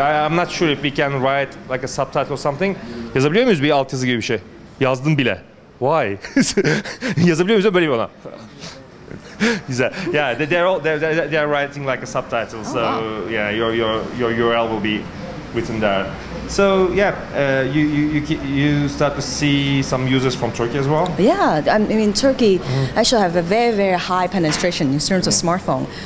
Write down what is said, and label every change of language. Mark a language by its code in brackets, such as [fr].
[en] I'm not sure if we can write like a subtitle or something. [tr] Yazabiliyor muyuz bir altyazı gibi bir şey? Yazdım bile. [en] Why? [tr] Yazabiliyor muyuz böyle ona? Güzel. [en] Yeah, they're writing like a subtitle. So yeah, your URL will be written there. So yeah, you start to see some users from Turkey as well. Yeah, I mean Turkey actually have a very very high penetration in terms of smartphone.